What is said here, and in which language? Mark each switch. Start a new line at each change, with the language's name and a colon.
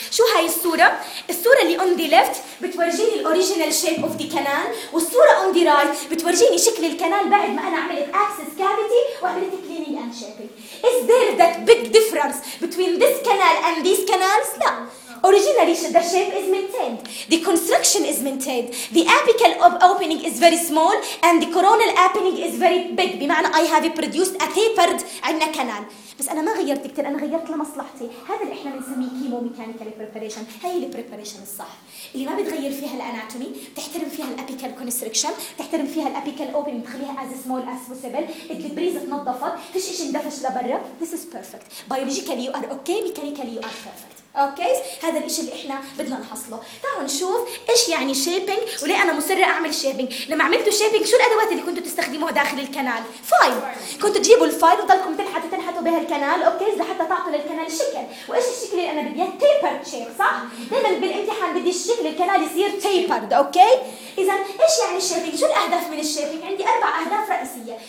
Arabic: شو هاي الصوره؟ الصوره اللي اون دي ليفت بتورجيني الاوريجينال شيب اوف دي كانال، والصوره اون دي رايت بتورجيني شكل الكانال بعد ما انا عملت اكسس كافيتي وعملت كليننج اند شيبينج.
English: Is there that big difference between this canal and this canals?
Arabic: لا.
English: Originally, the shape is maintained. The construction is maintained. The apical opening is very small, and the coronal opening is very big.
Arabic: بمعنى
English: I have produced a tapered
Arabic: عندنا
English: canal.
Arabic: بس أنا ما غيرت كتير، أنا غيرت لمصلحتي. هذا اللي إحنا بنسميه كيمو ميكانيكال بريباريشن، هاي اللي بريباريشن الصح. اللي ما بتغير فيها الأناتومي، بتحترم فيها الأبيكال كونستركشن، بتحترم فيها الأبيكال أوبنينج، بتخليها
English: as small as possible.
Arabic: الدبريز تنظفت، فيش إشي اندفش لبرا.
English: This is perfect. Biologically you are okay, mechanically you are perfect.
Arabic: اوكي هذا الاشي اللي احنا بدنا نحصله. تعالوا نشوف ايش يعني شيبينج وليه انا مصره اعمل شيبينج. لما عملتوا شيبينج شو الادوات اللي كنتوا تستخدموها داخل الكنال؟ فايل. كنتوا تجيبوا الفايل وتضلكم تنحتوا بها الكنال، اوكي، لحتى تعطوا للكنال شكل. وايش الشكل اللي انا بدي اياه؟ تيبرد شيب، صح؟ دائما بالامتحان بدي الشكل الكنال يصير تيبرد، اوكي؟ اذا ايش يعني شيبينج؟ شو الاهداف من الشيبينج؟ عندي اربع اهداف رئيسيه.